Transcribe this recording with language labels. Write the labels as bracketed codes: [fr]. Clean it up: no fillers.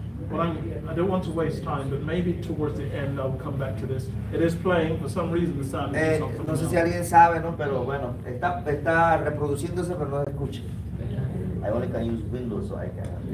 [en] Well, I don't want to waste time, but maybe towards the end I'll come back to this. It is playing, for some reason the sound is not [es] No sé si [en] coming out. [es] alguien sabe, ¿no? Pero bueno, está reproduciéndose, pero no se escucha. [en] I only can use Windows, so I can.